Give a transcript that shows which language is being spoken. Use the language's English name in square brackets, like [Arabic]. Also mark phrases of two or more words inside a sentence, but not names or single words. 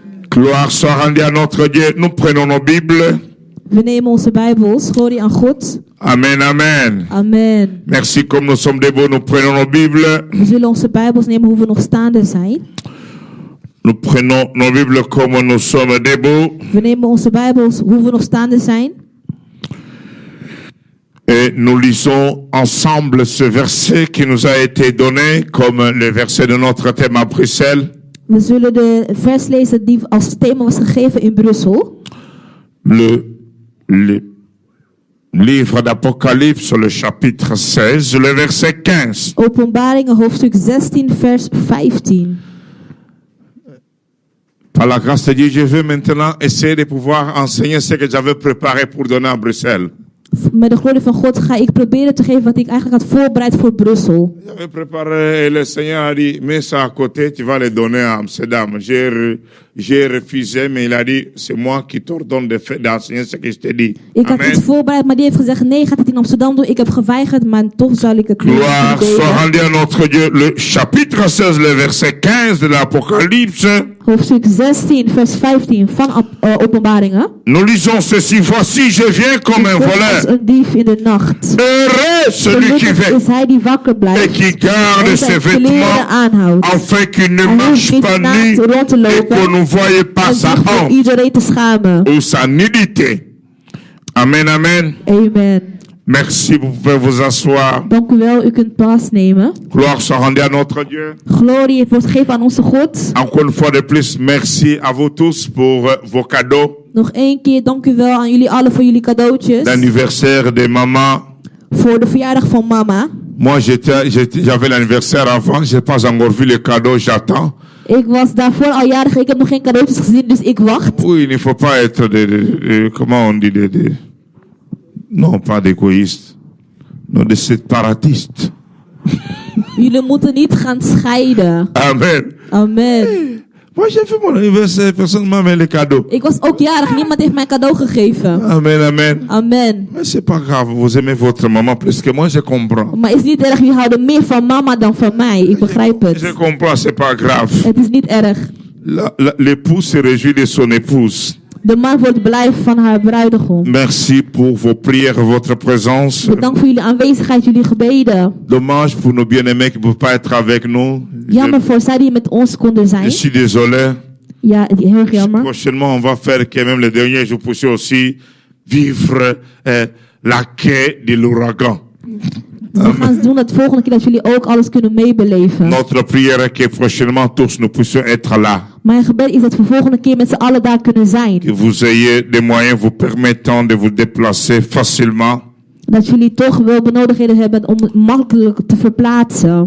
[French] Gloire soit rendue à notre Dieu. Nous prenons nos Bibles. [Dutch] We nemen onze Bijbels. Glorie aan God. [French] Amen, amen. [Dutch] Amen. [French] Merci, comme nous sommes debout, nous prenons nos Bibles. [Dutch] We zullen onze Bijbels nemen hoe we nog staande zijn. [French] Nous prenons nos Bibles comme nous sommes debout. [Dutch] We nemen onze Bijbels hoe we nog staande zijn. [French] Et nous lisons ensemble ce verset qui nous a été donné comme le verset de notre thème à Bruxelles. [Dutch] We zullen de vers lezen die als thema was gegeven in Brussel. [French] Le livre d'Apocalypse, le chapitre 16, le verset 15. [Dutch] Openbaringen hoofdstuk 16 vers 15. [French] Par la grâce de Dieu, je veux maintenant essayer de pouvoir enseigner ce que j'avais préparé pour donner à Bruxelles. [Dutch] Met de glorie van God ga ik proberen te geven wat ik eigenlijk had voorbereid voor Brussel. [French] J'avais préparé et le Seigneur a dit, mets ça à côté, tu vas le donner à Amsterdam. J'ai refusé, mais il a dit, c'est moi qui t'ordonne d'enseigner ce que je te dis. [Dutch] Ik had iets voorbereid, maar die heeft gezegd, nee, gaat het in Amsterdam doen. Ik heb geweigerd, maar toch zal ik het doen. [French] Gloire soit rendue à notre Dieu. Le chapitre 16, le verset 15 de l'Apocalypse. [Dutch] Hoofdstuk 16, vers 15 van Openbaringen. [French] Nous lisons ceci. Voici, je viens comme un voleur. [Dutch] Een dief in de nacht. [French] Heureux celui qui [Dutch] Gelukkig [French] veut [Dutch] is hij die wakker [French] et [Dutch] blijft [French] qui garde [Dutch] en [French] ses [Dutch] zijn kleren [French] vêtements [Dutch] aanhoudt. [French] afin qu'il ne [Dutch] Hij hoeft [French] marche [Dutch] niet [French] pas [Dutch] naakt [French] nu [Dutch] rond te [French] et [Dutch] lopen [French] qu'on ne voie pas [Dutch] en [French] sa [Dutch] zich voor [French] honte [Dutch] iedereen te schamen. [French] ou sa nudité. Amen, amen. [Dutch] Amen. [French] Merci, vous pouvez vous asseoir. [Dutch] Dank u wel, u kunt plaatsnemen. [French] Gloire soit rendue à notre Dieu. [Dutch] Glorie wordt gegeven aan onze God. [French] Encore une fois de plus, merci à vous tous pour vos cadeaux. [Dutch] Nog één keer dank u wel aan jullie allen voor jullie cadeautjes. [French] L'anniversaire de maman. [Dutch] Voor de verjaardag van mama. [French] Moi, j'avais l'anniversaire avant, j'ai pas encore vu les cadeaux, j'attends. [Dutch] Ik was daarvoor al jarig, ik heb nog geen cadeautjes gezien, dus ik wacht. [French] Oui, il ne faut pas être comment on dit, non, pas d'égoïste, non, de séparatiste. [Dutch] Jullie moeten niet gaan scheiden. [French] Amen. [Dutch] Amen. [French] Moi, j'ai fait mon anniversaire, personne m'a mis les cadeaux. [Dutch] Ik was ook jarig, niemand heeft mij cadeau gegeven. [French] Amen, amen. [Dutch] Amen. [French] Mais c'est pas grave, vous aimez votre maman plus que moi, je comprends. [Dutch] Maar is niet erg, jullie houden meer van mama dan van mij. Ik begrijp het. [French] Je comprends, c'est pas grave. [Dutch] Het is niet erg. [French] L'épouse se réjouit de son épouse. [Dutch] De man wordt blij van haar bruidegom. [French] Merci pour vos prières, votre présence. [Dutch] Bedankt voor jullie aanwezigheid, jullie gebeden. [French] Dommage pour nos bien-aimés qui ne peuvent pas être avec nous. [Dutch] Jammer voor zij die met ons konden [French] Je [Dutch] zijn. [French] suis désolé. [Dutch] Ja, heel erg jammer. [French] Prochainement, on va faire quand même le dernier jour pour aussi vivre la quai de l'ouragan. [Dutch] We gaan doen het volgende keer dat jullie ook alles kunnen meebeleven. [French] Notre prière est que prochainement tous nous puissions être là. [Dutch] Mijn gebed is dat we volgende keer met z'n allen daar kunnen zijn. [French] Que vous ayez des moyens vous permettant de vous déplacer facilement. [Dutch] Dat jullie toch wel benodigdheden hebben om het makkelijk te verplaatsen.